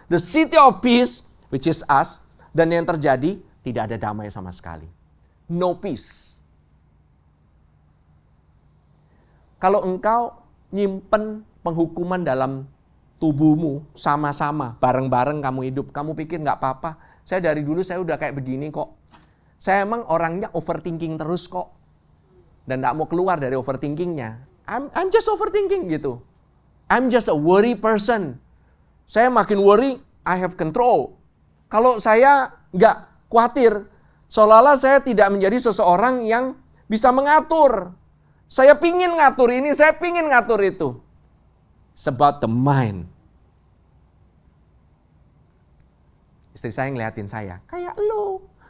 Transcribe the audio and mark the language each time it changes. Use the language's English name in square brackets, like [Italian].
[English] The city of peace, which is us. [Indonesian] Dan yang terjadi, tidak ada damai sama sekali. [English] No peace. [Indonesian] Kalau engkau nyimpen penghukuman dalam tubuhmu sama-sama, bareng-bareng kamu hidup, kamu pikir nggak apa-apa. Saya dari dulu saya udah kayak begini kok. Saya emang orangnya overthinking terus kok. Dan nggak mau keluar dari overthinkingnya. [English] I'm just overthinking gitu. I'm just a worry person. [Indonesian] Saya makin worry, [English] I have control. [Indonesian] Kalau saya nggak khawatir, seolah-olah saya tidak menjadi seseorang yang bisa mengatur. Saya pingin ngatur ini, saya pingin ngatur itu. [English] It's about the mind. [Indonesian] Istri saya ngeliatin saya, kayak lu.